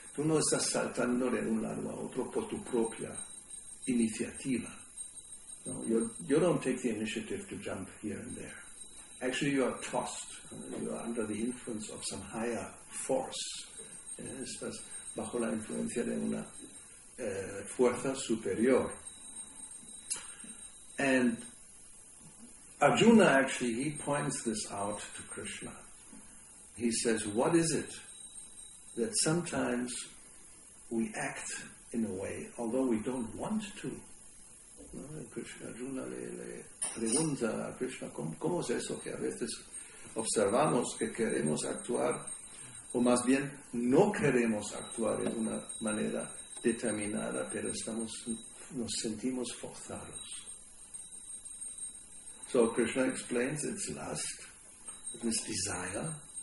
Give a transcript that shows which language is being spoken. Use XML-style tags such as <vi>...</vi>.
<es>Tú no estás saltando de un lado a otro por tu propia iniciativa. No?</es> <en>You don't take the initiative to jump here and there. Actually, you are tossed. You are under the influence of some higher force.</en> <es>Estás bajo la influencia de una fuerza superior.</es> <en>And Arjuna actually, he points this out to Krishna. He says, what is it that sometimes we act in a way, although we don't want to?</en> <es>¿No? Arjuna le pregunta a Krishna, ¿cómo es eso que a veces observamos que queremos actuar, o más bien no queremos actuar de una manera determinada, pero nos sentimos forzados?</es> <en>So Krishna explains it's lust, it is desire.</en>